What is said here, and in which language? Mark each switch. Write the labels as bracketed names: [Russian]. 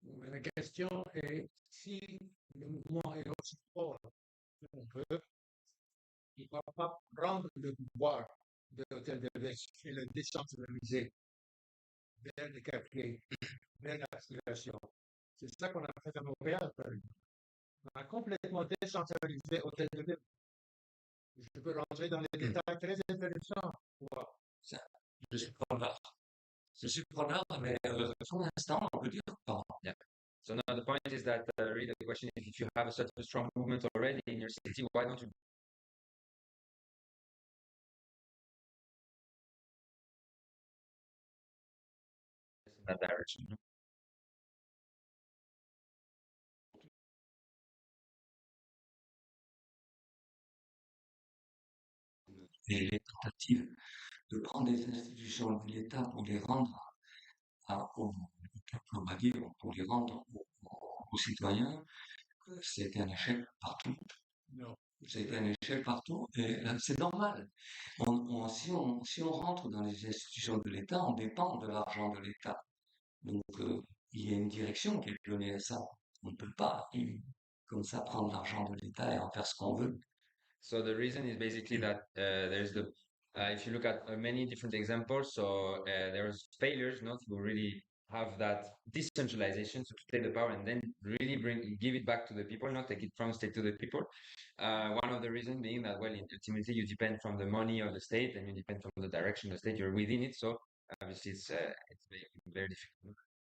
[French] La question est si le mouvement est aussi fort qu'on peut, il ne va pas prendre le pouvoir de l'hôtel de ville et le décentraliser vers les quartiers, vers la population. C'est ça qu'on a fait à Montréal, par exemple. On a complètement décentralisé l'hôtel de ville. Je peux rentrer dans les détails très intéressants. Wow. Ça, je suis preneur. Je suis preneur, mais pour l'instant, on peut dire pas. Yeah. [English] So now the point is that really the question is if you have such a strong movement already in your city, why don't you in that direction? [French] Et les tentatives de prendre des institutions de l'État pour les rendre on va dire, pour les rendre aux citoyens, c'était un échec partout. Non. Ça a été un échec partout et c'est normal. Si on rentre dans les institutions de l'État, on dépend de l'argent de l'État. Donc, il y a une direction qui est donnée à ça. On ne peut pas, comme ça, prendre l'argent de l'État et en faire ce qu'on veut. [English] So the reason is basically that there's the if you look at many different examples, so there's failures not to really have that decentralization, so to take the power and then really give it back to the people, not take it from state to the people. One of the reasons being that, well, ultimately you depend from the money of the state and you depend from the direction of the state. You're within it, so obviously it's very, very difficult.